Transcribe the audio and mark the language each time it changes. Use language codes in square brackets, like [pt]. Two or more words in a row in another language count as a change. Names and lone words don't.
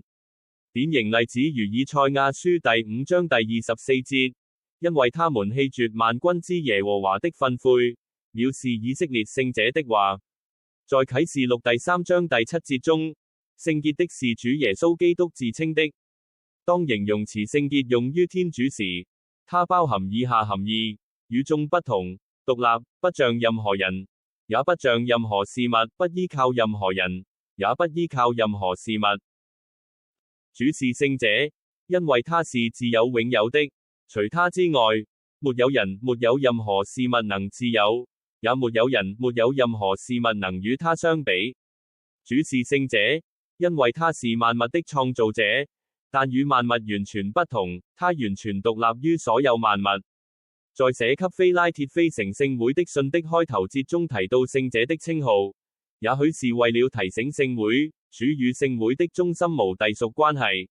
[zh] 典型例子如以賽亞書第5章第24節，因為他們棄絕萬軍之耶和華的訓誨，藐視以色列聖者的話。在啟示錄第3章第7節中，聖潔的是主耶穌基督自稱的。當形容詞聖潔用於天主時，它包含以下含義：與眾不同，獨立，不像任何人，也不像任何事物，不依靠任何人，也不依靠任何事物。主是聖者，因為他是自有永有的，除他之外，沒有人，沒有任何事物能自有，也沒有人，沒有任何事物能與他相比。主是聖者，因為他是萬物的創造者，但與萬物完全不同，他完全獨立於所有萬物。在寫給非拉鐵非城聖會的信的開頭節中提到聖者的稱號，也許是為了提醒聖會，主與聖會的忠心無隸屬關係。